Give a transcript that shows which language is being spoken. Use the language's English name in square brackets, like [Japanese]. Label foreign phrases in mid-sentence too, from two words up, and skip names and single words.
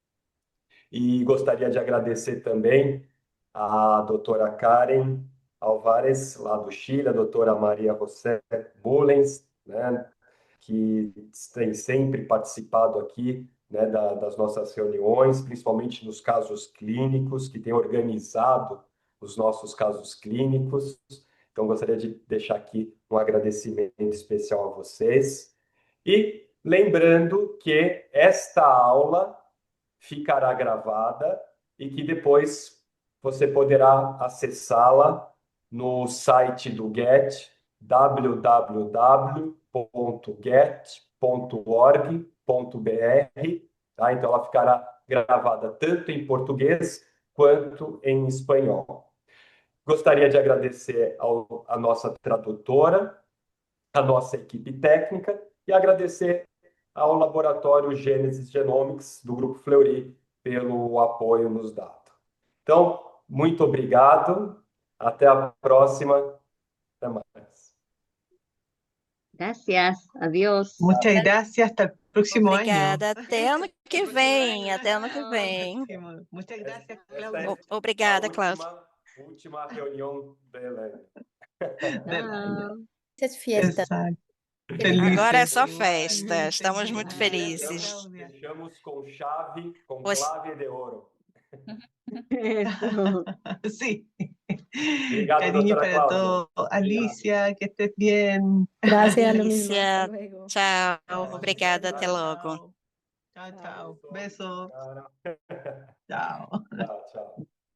[Portuguese] E gostaria de agradecer também a doutora Karen Alvarez, lá do Chile, a doutora Maria José Mullens, né, que tem sempre participado aqui, né, das nossas reuniões, principalmente nos casos clínicos, que tem organizado os nossos casos clínicos. Então, gostaria de deixar aqui um agradecimento especial a vocês. E lembrando que esta aula ficará gravada e que depois você poderá acessá-la no site do GET, www.get.org.br, tá? Então ela ficará gravada tanto em português quanto em espanhol. Gostaria de agradecer a nossa tradutora, a nossa equipe técnica e agradecer ao Laboratório Gênesis Genomics do Grupo Fleury pelo apoio nos dado. Então, muito obrigado. Até a próxima. Até mais. [Spanish] Gracias, adiós. Muchas gracias, hasta el próximo año. [Portuguese] Obrigada, até ano que vem, até ano que vem. [Spanish] Muchas gracias, [Portuguese] Esta [Spanish] Claudia. [Portuguese] é Obrigada, a Cláudia. última reunião dela. [Spanish] Del año. Chao. Es fiesta. Exacto. Feliz [Portuguese] Agora é [Spanish] Felices. [Portuguese] só [Spanish] igual. [Portuguese] festa, estamos muito [Spanish] Gracias, felizes. Claudia. [Portuguese] Fechamos com chave, com Pois- clave de ouro. [Spanish] Eso. Sí. [Portuguese] Obrigado, [Spanish] Cariño [Portuguese] doutora [Spanish] para [Portuguese] Cláudia. [Spanish] todos. Alicia, que estés bien. Gracias, lo mismo. [Portuguese] Alicia, [Spanish] Hasta luego. [Portuguese] tchau, obrigada, até Tchau, logo. [Spanish] Chao, chao. [Portuguese] Beijo. [Spanish] Besos. [Portuguese] Cara. [Spanish] Chao. [Portuguese] Tchau, tchau.